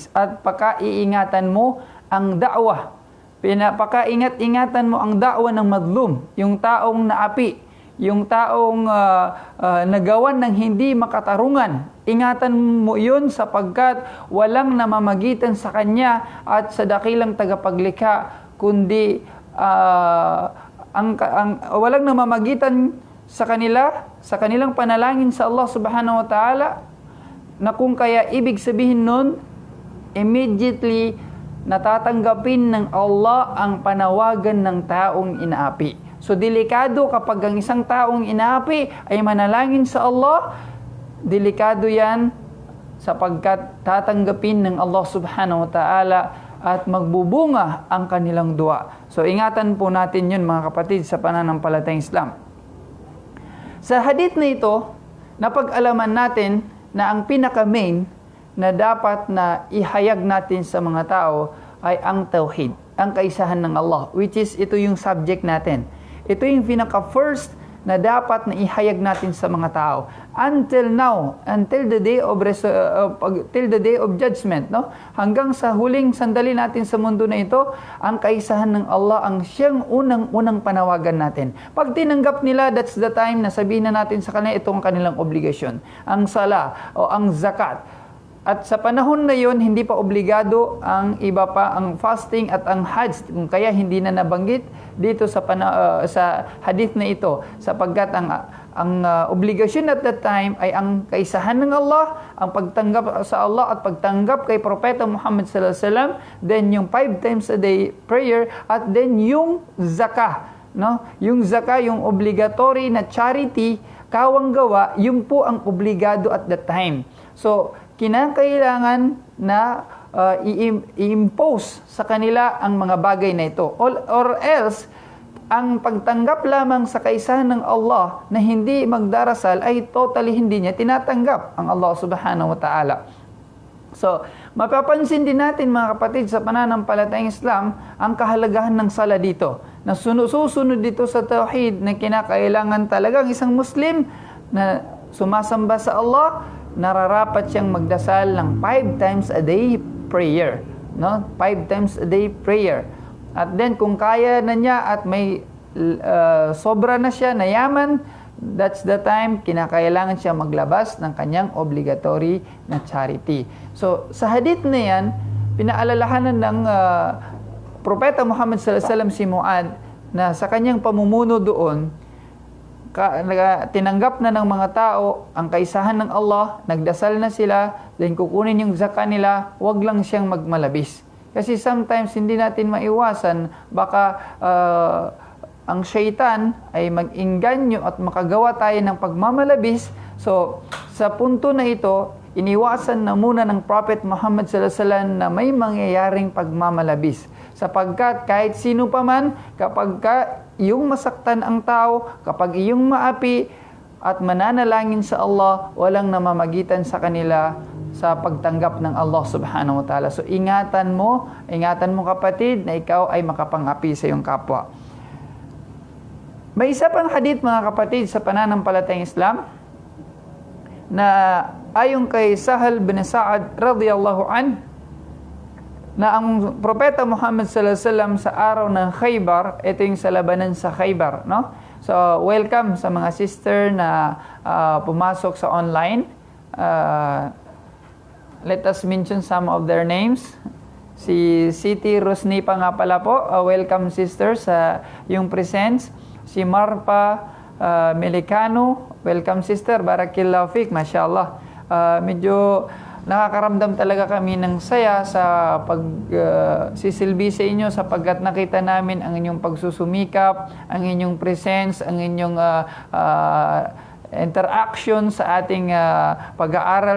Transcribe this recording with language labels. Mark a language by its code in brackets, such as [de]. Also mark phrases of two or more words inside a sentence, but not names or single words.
[tl] At paka-iingatan mo ang da'wah. Paka-ingat-ingatan mo ang da'wah ng madlum, yung taong naapi, yung taong nagawan ng hindi makatarungan. Ingatan mo yun sapagkat walang namamagitan sa kanya at sa dakilang tagapaglikha, kundi walang namamagitan sa kanila, sa kanilang panalangin sa [ar] الله سبحانه وتعالى, [tl] na kung kaya ibig sabihin nun, immediately natatanggapin ng Allah ang panawagan ng taong inaapi. So delikado kapag ang isang taong inaapi ay manalangin sa Allah, delikado yan sapagkat tatanggapin ng [ar] الله سبحانه وتعالى [tl] at magbubunga ang kanilang dua. So ingatan po natin yun mga kapatid sa pananampalatayang Islam. Sa hadith na ito, napag-alaman natin na ang pinaka-main na dapat na ihayag natin sa mga tao ay ang tauhid, ang kaisahan ng Allah, [en] which is [tl] ito yung subject natin. ito yung pinaka-first na dapat na ihayag natin sa mga tao. [en] Until now, until the day of till the day of judgment, no? [tl] Hanggang sa huling sandali natin sa mundo na ito, ang kaisahan ng Allah ang siyang unang panawagan natin. Pag tinanggap nila, [en] that's the time [tl] na sabihin na natin sa kanila ito ang kanilang obligasyon. Ang sala o ang zakat. At sa panahon na yon, hindi pa obligado ang iba pa, ang fasting at ang hajj. Kung kaya hindi na nabanggit dito sa hadith na ito, sapagkat ang obligasyon [en] at that time [tl] ay ang kaisahan ng Allah, ang pagtanggap sa Allah at pagtanggap kay Propeta Muhammad [ar] صلى الله عليه وسلم, [tl] then yung [en] 5 times a day prayer, [tl] at then yung zakah, no? Yung zakah, yung obligatory na charity, kawang gawa, yun po ang obligado [en] at that time. [tl] So, kinakailangan na i-impose sa kanila ang mga bagay na ito. [en] Or else, [tl] ang pagtanggap lamang sa kaisahan ng Allah na hindi magdarasal ay totally hindi niya tinatanggap ang [ar] الله سبحانه وتعالى. [tl] So, mapapansin din natin mga kapatid sa pananampalatayang Islam ang kahalagahan ng sala dito. Na susunod dito sa tauhid na kinakailangan talagang isang Muslim na sumasamba sa Allah, nararapat siyang magdasal ng [en] 5 times a day prayer, [tl] no? [en] 5 times a day prayer. [tl] At then kung kaya na niya at may sobra na siya, na yaman, [en] that's the time [tl] kinakailangan siya maglabas ng kanyang obligatory na charity. So sa hadith na yan, pinaalalahanan ng Propeta Muhammad [ar] صلى الله عليه وسلم [tl] si Muad na sa kanyang pamumuno doon, tinanggap na ng mga tao ang kaisahan ng Allah, nagdasal na sila, then kukunin yung zakah nila, wag lang siyang magmalabis. Kasi sometimes hindi natin maiwasan, baka ang syaitan ay mag-inganyo at makagawa tayo ng pagmamalabis. So, sa punto na ito, iniwasan na muna ng Prophet Muhammad [ar] صلى الله عليه وسلم [tl] na may mangyayaring pagmamalabis. Sapagkat kahit sino pa man, kapag iyong masaktan ang tao, kapag iyong maapi at mananalangin sa Allah, walang namamagitan sa kanila sa pagtanggap ng [ar] الله سبحانه وتعالى. [tl] So ingatan mo kapatid, na ikaw ay makapangapi sa iyong kapwa. May isa pang hadith mga kapatid sa pananampalatayang Islam na ayon kay Sahal bin Sa'ad [ar] رضي الله عن, [tl] na ang Propeta Muhammad [ar] صلى الله عليه وسلم [tl] sa araw ng Khaybar, ito yung sa labanan sa Khaybar, no? So, welcome sa mga sister na pumasok sa online. [en] Let us mention some of their names. [tl] Si Siti Rosnipa nga pala po, [en] welcome sister [tl] sa yung presence. Si Marpa Melicano, [en] welcome sister, [ar] بارك الله فيك, [tl] mashallah. Medyo nakakaramdam talaga kami ng saya sa pagsisilbi sa inyo, sapagkat nakita namin ang inyong pagsusumikap, ang inyong presence, ang inyong interaction sa ating pag-aaral.